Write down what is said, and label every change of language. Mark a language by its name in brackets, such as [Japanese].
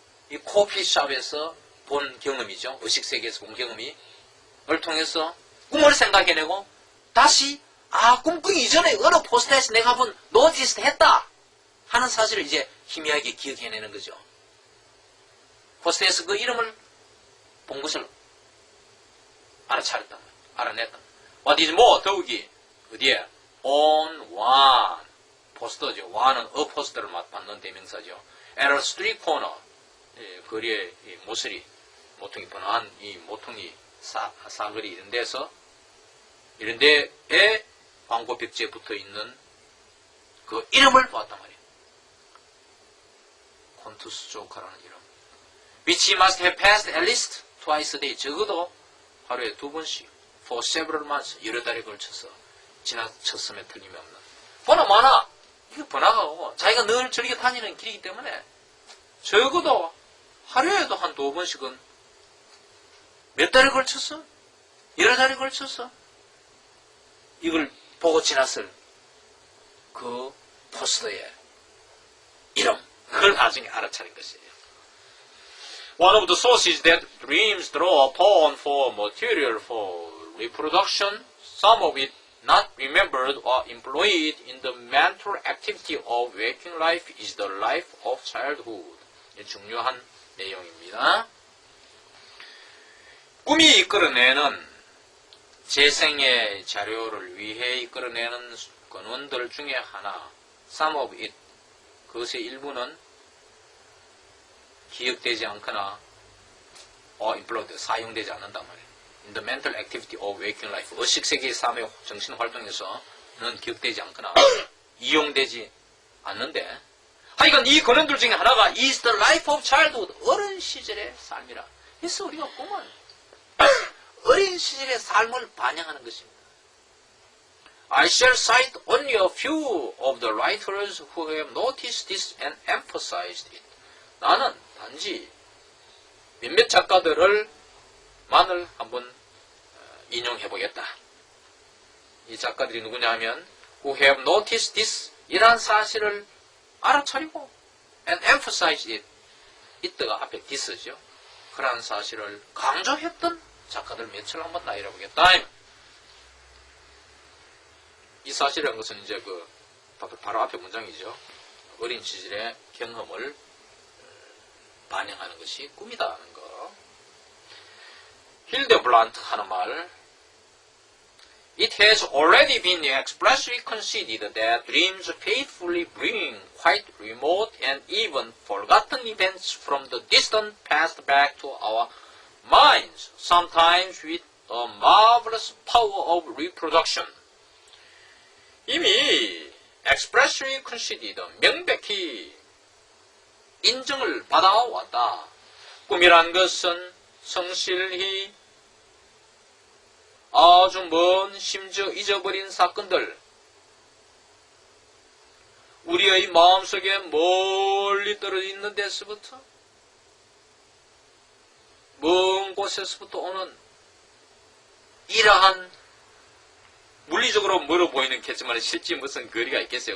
[Korean] 이 커피숍에서 본 경험이죠. 의식세계에서 본 경험이 을 통해서 꿈을 생각해내고 다시 꿈꾸기 이전에 어느 포스터에서 내가 본 노티스 했다 하는 사실을 이제 희미하게 기억해내는 거죠. 포스터에서 그 이름을 본 것을 알아차렸다. 알아냈다. [English] What is more, [Korean] 더욱이 어디에? [English] On one [Korean] 포스터죠. one은 a 포스터를 받는 대명사죠. [English] At a street corner [Korean] 거리의 모서리 모퉁이 번화한 이 모퉁이 사거리 이런 데서 이런 데에 광고 벽지에 붙어 있는 그 이름을 보았단 말이에요. 콘투소카라는 이름. [English] Which he must have passed at least twice a day. [Korean] 적어도 하루에 2번씩 [English] for several months [Korean] 여러 달에 걸쳐서 지나쳤음에 틀림이 없는. 보나마나 이거 번화가고 자기가 늘 즐겨 다니는 길이기 때문에 적어도 하루에도 한 2번씩은 몇 달에 걸쳐서 여러 달에 걸쳐서 이걸 보고 지났을 그 포스터의 이름 그걸 나중에 알아차린 것이에요. [English] One of the sources that dreams draw upon for material for reproduction, some of it not remembered or employed in the mental activity of waking life is the life of childhood. [Korean] 중요한 내용입니다. 꿈이 이끌어내는 재생의 자료를 위해 이끌어내는 근원들 중에 하나, [English] some of it, [Korean] 그것의 일부는 기억되지 않거나 employed, 사용되지 않는단 말이에요. [English] In the mental activity of waking life, [Korean] 의식세계의 삶의 정신활동에서는 기억되지 않거나 이용되지 않는데, 하여간 이 근원들 중에 하나가 [English] is the life of childhood, [Korean] 어린 시절의 삶이라. 그래서 우리가 꿈은 어린 시절의 삶을 반영하는 것입니다. [English] I shall cite only a few of the writers who have noticed this and emphasized it. [Korean] 나는 단지 몇몇 작가들을 만을 한번 인용해보겠다. 이 작가들이 누구냐 하면 [English] who have noticed this, [Korean] 이러한 사실을 알아차리고 [English] and emphasized it, [Korean] 이때가 앞에 this죠. 그러한 사실을 강조했던 작가들 몇을 한번 나열해보겠다. 이 사실이라는 것은 이제 바로 앞에 문장이죠. 어린 시절의 경험을 반영하는 것이 꿈이다 하는 거. 힐데블란트 하는 말, [English] It has already been expressly conceded that dreams faithfully bring quite remote and even forgotten events from the distant past back to our minds, sometimes with a marvelous power of reproduction. [Korean] 이미 [English] expressly conceded, [Korean] 명백히 인정을 받아왔다. 꿈이란 것은 성실히 아주 먼, 심지어 잊어버린 사건들, 우리의 마음속에 멀리 떨어져 있는 데서부터, 먼 곳에서부터 오는 이러한 물리적으로 멀어 보이는 겠지만 실제 무슨 거리가 있겠어요.